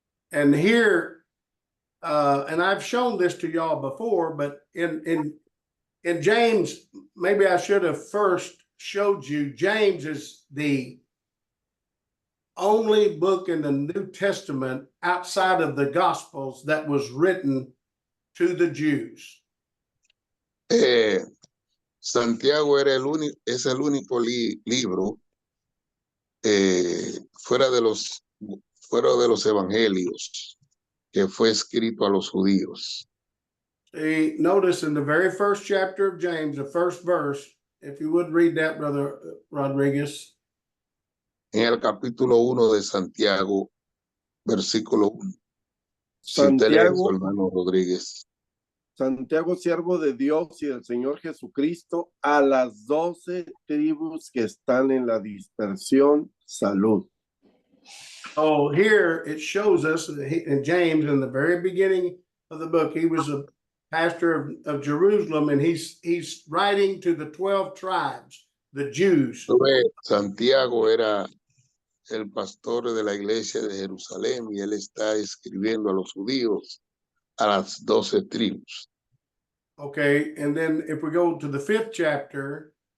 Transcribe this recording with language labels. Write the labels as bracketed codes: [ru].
[en] And here, and I've shown this to y'all before, but in James, maybe I should have first showed you, James is the only book in the New Testament outside of the Gospels that was written to the Jews. [es] Santiago es el único libro fuera de los evangelios que fue escrito a los judíos. [en] See, notice in the very first chapter of James, the first verse, if you would read that, Brother Rodriguez. [es] En el capítulo 1 de Santiago, versículo 1. Santiago, hermano Rodríguez. Santiago, siervo de Dios y del Señor Jesucristo, a las 12 tribus que están en la dispersión, salud. [en] Oh, here it shows us in James, in the very beginning of the book, he was a pastor of Jerusalem, and he's writing to the 12 tribes, the Jews. [es] Santiago era el pastor de la iglesia de Jerusalén y él está escribiendo a los judíos, a las 12 tribus. [en] Okay, and then if we go to the 5th chapter.